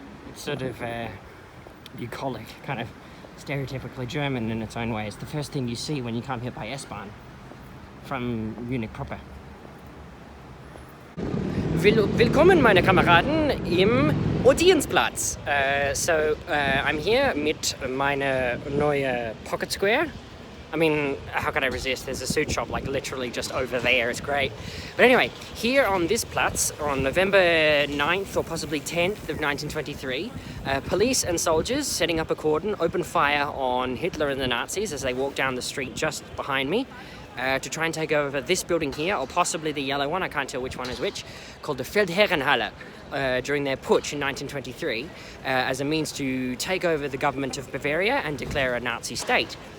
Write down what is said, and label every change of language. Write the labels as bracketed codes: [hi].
[en] It's sort of bucolic, kind of stereotypically German in its own way. It's the first thing you see when you come here by S-Bahn from Munich proper. [de] Willkommen, meine Kameraden, im Odeonplatz. [en] So I'm here [de] mit meiner neue [en] Pocket Square. I mean, how could I resist? There's a suit shop like literally just over there. It's great. But anyway, here on this Platz on November 9th or possibly 10th of 1923, police and soldiers setting up a cordon opened fire on Hitler and the Nazis as they walked down the street just behind me to try and take over this building here, or possibly the yellow one, I can't tell which one is which, called the Feldherrenhalle, during their putsch in 1923 as a means to take over the government of Bavaria and declare a Nazi state.